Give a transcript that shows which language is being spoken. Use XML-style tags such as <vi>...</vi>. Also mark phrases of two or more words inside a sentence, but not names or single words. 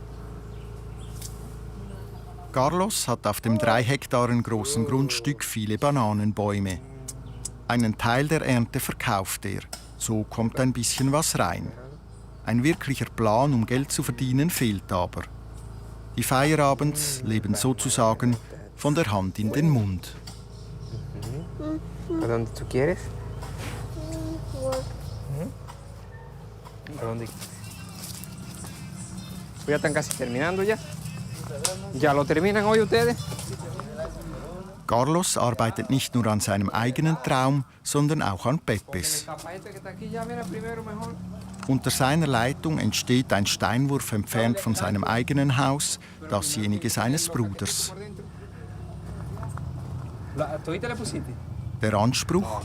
<de>Carlos hat auf dem 3 Hektaren großen Grundstück viele Bananenbäume. Einen Teil der Ernte verkauft er. So kommt ein bisschen was rein. Ein wirklicher Plan, um Geld zu verdienen, fehlt aber. Die Feierabends leben sozusagen von der Hand in den Mund.</de> <es>¿Dónde tú quieres? ¿Dónde? Ya están casi terminando ya. ¿Ya lo terminan hoy ustedes?</es> <de>Carlos arbeitet nicht nur an seinem eigenen Traum, sondern auch an Pepes. Unter seiner Leitung entsteht ein Steinwurf entfernt von seinem eigenen Haus, dasjenige seines Bruders. Der Anspruch?</de>